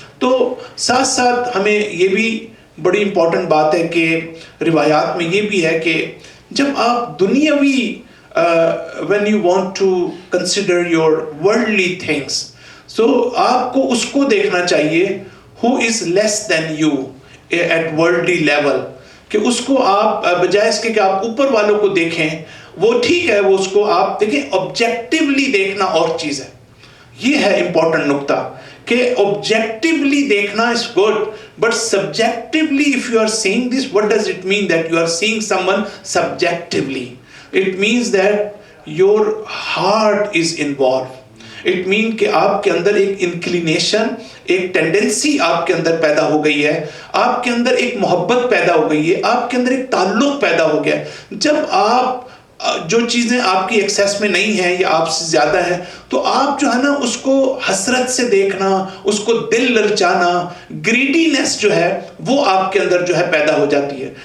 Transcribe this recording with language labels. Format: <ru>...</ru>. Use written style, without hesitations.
<ur>تو ساتھ ساتھ ہمیں یہ بھی بڑی امپورٹنٹ بات ہے کہ روایات میں یہ بھی ہے کہ جب آپ دنیاوی</ur> <en>when you want to consider your worldly things, so</en> <ur>آپ کو اس کو دیکھنا چاہیے</ur> <en>who is less than you at worldly level,</en> <ur>کہ اس کو آپ بجائے اس کے کہ آپ اوپر والوں کو دیکھیں, وہ ٹھیک ہے وہ اس کو آپ دیکھیں, آبجیکٹیولی دیکھنا اور چیز ہے. یہ ہے امپورٹنٹ نقطہ کہ آبجیکٹیولی دیکھنا</ur> <en>is good, but subjectively if you are seeing this, what does it mean that you are seeing someone subjectively? It means that your heart is involved. It means</en> <ur>کہ آپ کے اندر ایک انکلینیشن, ایک tendency آپ کے اندر پیدا ہو گئی ہے, آپ کے اندر ایک محبت پیدا ہو گئی ہے, آپ کے اندر ایک تعلق پیدا ہو گیا. جب آپ جو چیزیں آپ کی ایکسیس میں نہیں ہیں یا آپ سے زیادہ ہیں تو آپ جو ہے نا اس کو حسرت سے دیکھنا, اس کو دل للچانا, گریڈینس جو ہے وہ آپ کے اندر جو ہے پیدا ہو جاتی ہے.</ur>